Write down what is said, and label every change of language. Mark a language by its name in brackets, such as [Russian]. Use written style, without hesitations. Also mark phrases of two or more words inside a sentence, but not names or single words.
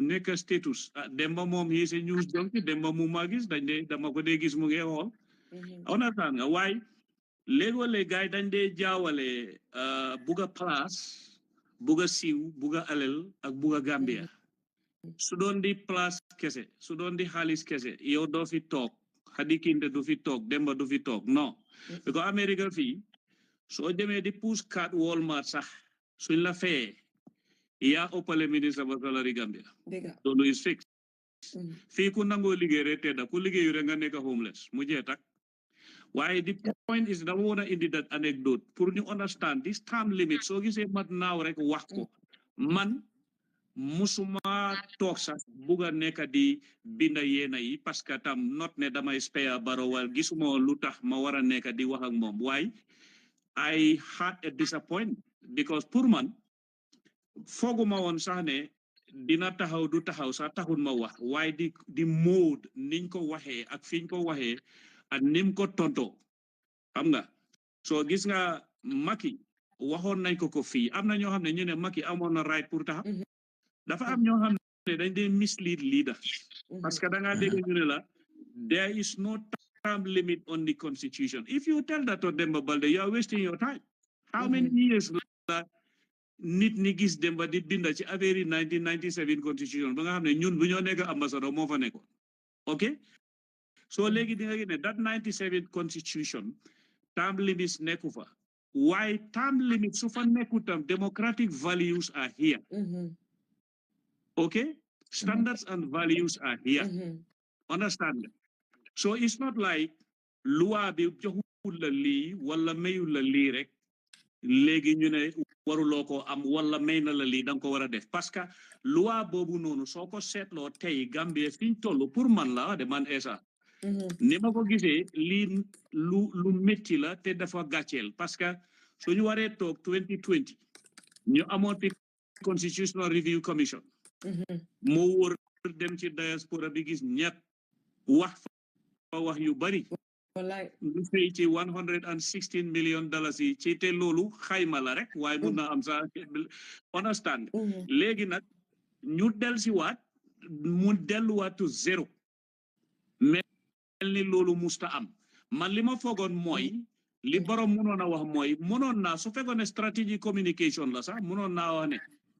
[Wolof] nekk status Demba moom yi si [English] news junkie [Wolof] Demba mu ma gis dama ko dee gis mu ngi xool understand nga waaye léegoo-léeg gaay dañ dee jaawale buga place buga siiw buga alel ak buga Gambia su doon di place kese su doon di xaalis kese yow doo fi toog Hadi Kinte du fi toog Demba du fi toog non because America fii soo demee di [English] push card [Wolof] Walmart sax suñ la fee yaa ëppale ministre ba salary Gambia loolu [English] is fixed [Wolof] fii ku nangoo liggéey rek tedda ku liggéeyu rek nga nekk homeless mu jee tak waaye [English] the point is [Wolof] dama woon a indi [English] that anecdote [Wolof] pour ñu [English] understand this time limit [Wolof] soo gisee mat naaw rek wax ko man musuma toog sax buga nekk di binda yeena yi [French] parce que [Wolof] tam not ne damay spare Barrow wal gisuma lu tax ma war a nekk di wax ak moom waaye [English] I had a disappointment because [Wolof] pour man foguma won sax ne dina taxaw du taxaw sax taxul ma wax waaye di mode niñ ko waxee ak fiñ ko waxee ak nim ko tonto xam nga so gis nga Macky waxoon nañ ko fii am na ñoo xam ne ñu ne Macky amoon na right pour taxaw dafa am ñoo xam ne dañ dee [English] mislead leader [French] parce que [Wolof] da ngaa dégg ñu ne la [English] there is no term limit on the constitution. If you tell that to Demba Baldeh, you are wasting your time. How many years [Wolof] nit ni gis Demba di binda ci affaire 1997 constitution ba nga xam ne ñun bu ñoo nekk ambassadeur moo fa nekkoon ok so léegi di nga gis ne [English] that 97 constitution term limits [Wolof] nekku fa waaye [English] term limits [Wolof] su fa nekku tam [English] democratic values are here okay standards and values are here understand so it's not like [Wolof] loi bi joxul la lii wala mayul la lii rek léegi ñu ne waruloo ko am wala may na la lii da nga ko war a def [French] parce que [Wolof] loi boobu noonu soo ko seetloo tey Gambie fiñ toll pour man la de man Essa ni ma ko gisee lii lu métti la te dafa gàcceel parce que suñu waree toog 2020 ñu amoon fi [English] constitutional review commission [Wolof] moo wóor dem ci diaspora bi gis ñett wax fa wax yu bari lu fay ci 116 [English] million dollars [Wolof] yi ci te loolu xayma la rek waaye mun na am sa understand léegi nag ñu del si waat mu delluwaat to zéro mel ni loolu musta am man li ma foogoon mooy li borom mënoon a wax mooy mënoon naa su fekkoon ne [English] strategy communication [Wolof] la sax mënoon naa wax ne